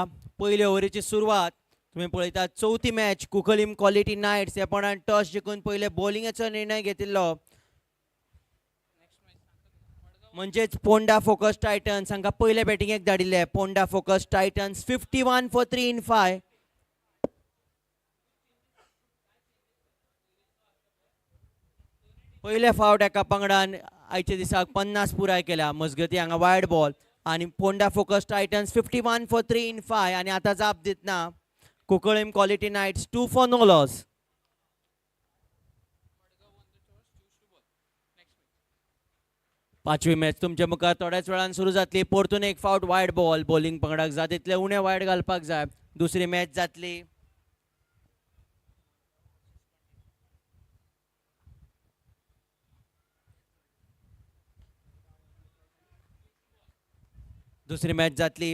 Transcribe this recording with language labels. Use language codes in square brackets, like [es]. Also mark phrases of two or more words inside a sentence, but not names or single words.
[kok] पयले ओव्हरीची सुरवात तुम्ही पळयतात चवथी मॅच कुकलिम क्वालिटी नायट्स ह्या पंगडान टॉस जिखून पयले बॉलिंगेचो निर्णय घेतिल्लो. म्हणजेच पोंडा फोकस टायटन्स हांकां पयले बॅटिंगेक धाडिल्ले. पोंडा फोकस टायटन्स 51 for 3 in 5. पयले फावट एका पंगडान आयच्या दिसाक 50 पुराय केल्या. मजगती हांगा [en] wide ball [kok] आणि पोंडा फोकस टायटन्स 51 for 3 in 5 आणि आता जाप दितना कुकळीम क्वालिटी नायट्स 2 [en] for no loss. [kok] पाचवी मॅच तुमच्या मुखार थोड्याच वेळान सुरू जातली. परतून एक फावट [en] wide ball. [kok] बॉलिंग पंगडाक जाय तितले उणे वायड घालपाक जाय. दुसरी मॅच जातली. दुसरी मॅच जातली.